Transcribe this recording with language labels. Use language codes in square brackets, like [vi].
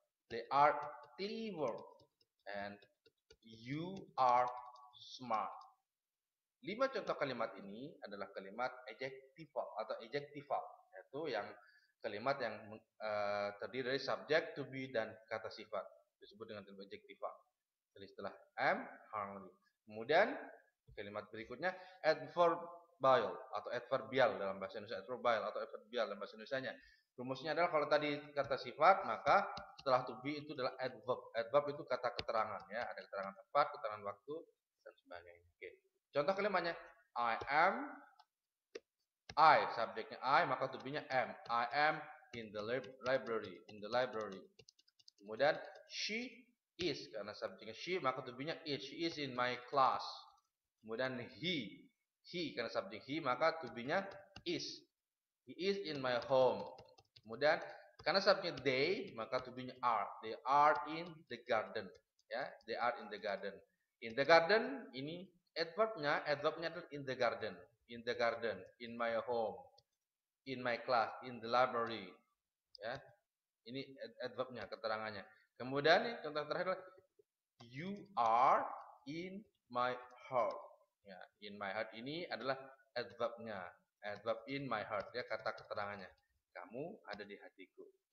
[en] They are clever and you are smart. [id] 5 contoh kalimat ini adalah kalimat adjectival atau adjectival, yaitu yang kalimat yang terdiri dari subjek, to be, dan kata sifat. Disebut dengan kalimat adjectival. Jadi setelah am, hungry. Kemudian kalimat berikutnya adverbial atau adverbial dalam bahasa Indonesia, adverbial atau adverbial dalam bahasa Indonesianya. Rumusnya adalah kalau tadi kata sifat, maka setelah to be itu adalah adverb. Adverb itu kata keterangan ya, ada keterangan tempat, keterangan waktu dan sebagainya. Oke. Contoh kalimatnya I am, I subjeknya I, maka to be-nya am. [en] I am in the library, in the library. [id] Kemudian she is, karena subjeknya she, maka to be-nya is. [en] She is in my class. [id] Kemudian he karena subjek he, maka to be-nya is. [en] He is in my home. [id] Kemudian karena subjeknya they, maka to be-nya are. [en] They are in the garden. Ya, they are in the garden. [id] In the garden ini adverbnya adalah in the garden. [en] In the garden, in my home, in my class, in the library. Ya. [id] Ini adverbnya, keterangannya. Kemudian contoh terakhir adalah [en] you are in my heart. [id] Ya, in my heart ini adalah adverbnya. Adverb in my heart ya, kata keterangannya. Kamu ada di hatiku.